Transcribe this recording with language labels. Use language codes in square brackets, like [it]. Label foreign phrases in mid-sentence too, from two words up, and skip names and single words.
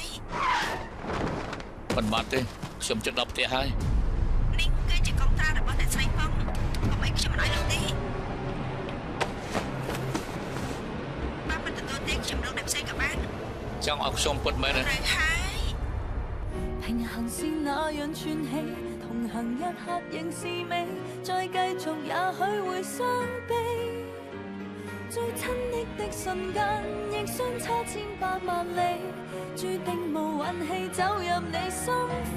[km] មិនបាត់ទេខ្ញុំជិតដល់ផ្ទះហើយ នេះគឺជាកងត្រារបស់អ្នកស្រីផងអ្វីខ្ញុំមិនឲ្យលោកទេបានមិនទទួលទេខ្ញុំរកអ្នកផ្សេងក៏បាន ចង់ឲ្យខ្ញុំពិតមែនទេ ត្រូវហើយ [yue] 平行是那樣串起，同行一刻仍是美，再繼續也許會傷悲。最親昵的瞬間，亦相差千百萬里，注定無運氣走入你心扉。